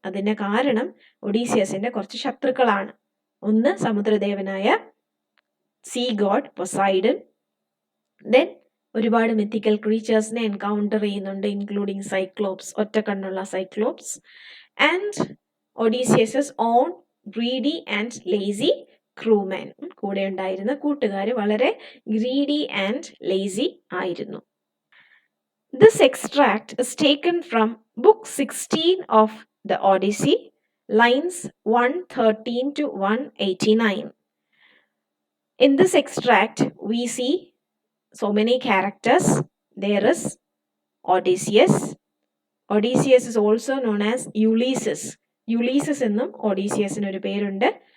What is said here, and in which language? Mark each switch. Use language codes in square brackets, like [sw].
[ml] അതിന് കാരണം ഒഡീസിയസിന്റെ കുറച്ച് ശത്രുക്കളാണ്. ഒന്ന് സമുദ്രദേവനായ സീ ഗോഡ് പൊസൈഡൻ, ദെൻ ഒരുപാട് മിത്തിക്കൽ ക്രീച്ചേഴ്സിനെ എൻകൗണ്ടർ ചെയ്യുന്നുണ്ട്, [en] including cyclops, [ml] ഒറ്റക്കണ്ണുള്ള Cyclops, [en] And Odysseus's own greedy and lazy crewman. [ml] കൂടെ ഉണ്ടായിരുന്ന കൂട്ടുകാർ വളരെ [en] greedy and lazy [ml] ആയിരുന്നു. [en] This extract is taken from Book 16 of the Odyssey, lines 113 to 189. In this extract, we see so many characters. There is Odysseus. Odysseus is also known as Ulysses. [ml] Ulysses എന്നും ഒഡീസിയസിന് ഒരു പേരുണ്ട്.